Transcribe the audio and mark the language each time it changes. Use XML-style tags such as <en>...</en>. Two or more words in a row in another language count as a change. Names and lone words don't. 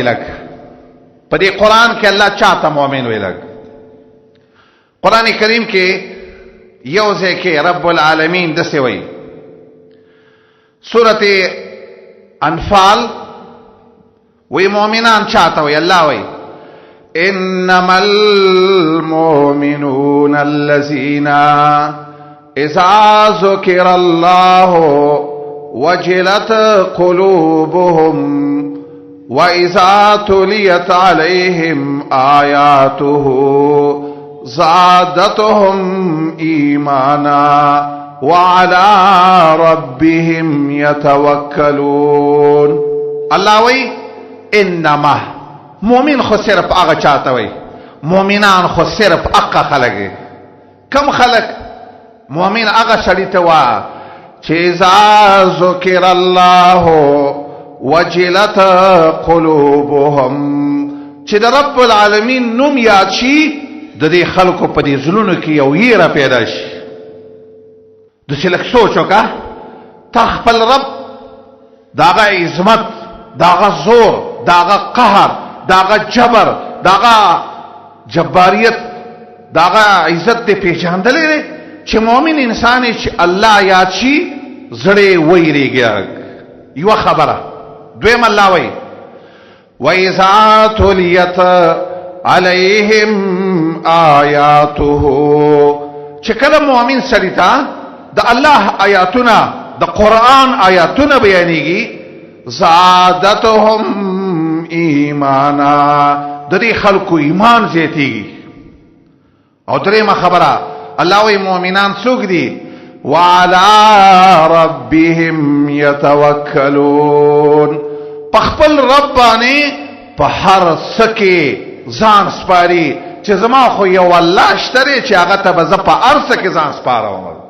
<ps>لګ په دې قرآن کې الله چاته مؤمن وی. لګ قرآن کریم کې یو ځای کې رب العالمین دسې وی سورة انفال وی مؤمنان چاته وی.</ps> <ar>الله وی انما المؤمنون الذين اذا ذكر الله وجلت قلوبهم وإذا تليت عليهم آياته زادتهم إيمانا وعلى ربهم يتوكلون.</ar> <ps>الله وی انما مؤمن خو صرف هغه چاته وی، مؤمنان خو صرف هغه خلک. کم خلک؟ مؤمن هغه سړی ته وا چې</ps> <ar>اذا ذکر الله وجلت قلوبهم،</ar> <ps>چې د رب العالمین نوم یاد شي د دې خلکو په دې زړونو کې یو یره پیدا شي. د سلک سوچ وکړه ته خپل رب داغه عظمت، داغه زور، داغه قهر، داغه جبر، داغه جباریت، داغه عزت دې پیژندلې دی چې مؤمن انسان چې الله یاد شي زړه ویریږي. یو خبره دویم الله وی</ps> <ar>وَإِذَا تُلِيَتْ عَلَيْهِمْ آيَاتُهُ،</ar> <ps>چې کله مؤمن سړی ته د الله آیاتونه د قرآن آیاتونه بیانېږي</ps> <ar>زادتهم ایمانا،</ar> <ps>د دې خلکو ایمان زیاتېږي. او دریمه خبره الله وی مؤمنان څوک دي</ps> <ar>وعلى ربهم يتوکلون،</ar> <ps>په خپل رب باندې په هر څه ځان سپاري چې زما خو یو الله شته چې هغه ته به زه په هر څه کې ځان سپارم.</ps>